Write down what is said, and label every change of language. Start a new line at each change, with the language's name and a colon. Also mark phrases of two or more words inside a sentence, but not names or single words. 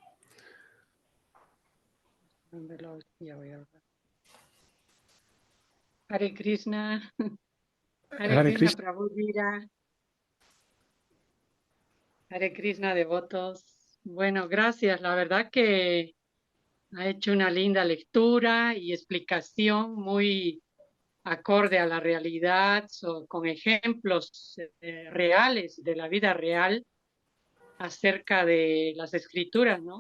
Sanskrit: Hare Krishna, Hare Hare Krishna Krishna.
Spanish: Prabhu Dira,
Sanskrit: Hare Krishna
Spanish: devotos. Bueno, gracias. La verdad que ha hecho una linda lectura y explicación muy acorde a la realidad, con ejemplos reales de la vida real acerca de las escrituras, ¿no?